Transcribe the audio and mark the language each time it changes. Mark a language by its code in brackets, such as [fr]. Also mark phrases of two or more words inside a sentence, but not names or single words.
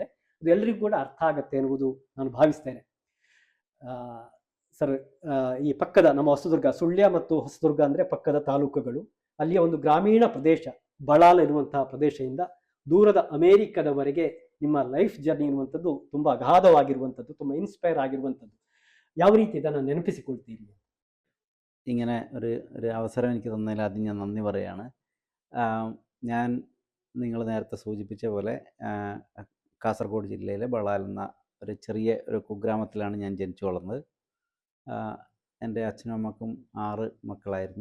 [kn] ಅದು ಎಲ್ಲರಿಗೂ ಕೂಡ ಅರ್ಥ ಆಗತ್ತೆ ಎನ್ನುವುದು ನಾನು ಭಾವಿಸ್ತೇನೆ. ಸರ್, ಈ ಪಕ್ಕದ ನಮ್ಮ ಹೊಸದುರ್ಗ, ಸುಳ್ಯ ಮತ್ತು ಹೊಸದುರ್ಗ ಅಂದರೆ ಪಕ್ಕದ ತಾಲೂಕುಗಳು. ಅಲ್ಲಿಯ ಒಂದು ಗ್ರಾಮೀಣ ಪ್ರದೇಶ ಬಳಾಲ್ ಎನ್ನುವಂತಹ ಪ್ರದೇಶದಿಂದ ದೂರದ ಅಮೇರಿಕದವರೆಗೆ ನಿಮ್ಮ [en] life journey [kn] ಎನ್ನುವಂಥದ್ದು ತುಂಬ ಅಗಾಧವಾಗಿರುವಂಥದ್ದು, ತುಂಬ ഇൻസ്പയർ ആകിരുವಂಥದ್ದು. ಯಾವ ರೀತಿ ಇದನ್ನು ನೆನಪಿಸಿಕೊಳ್ತೀರಿ? [ml] ഇങ്ങനെ ഒരു അവസരം എനിക്ക് തന്നതിൽ ആദ്യം ഞാൻ നന്ദി പറയുകയാണ്. ഞാൻ നിങ്ങൾ നേരത്തെ സൂചിപ്പിച്ച പോലെ കാസർഗോഡ് ജില്ലയിലെ ബളാൽ എന്ന ഒരു ചെറിയ ഒരു കുഗ്രാമത്തിലാണ് ഞാൻ ജനിച്ചു വളർന്നത്. എൻ്റെ അച്ഛനും അമ്മക്കും 6 മക്കളായിരുന്നു.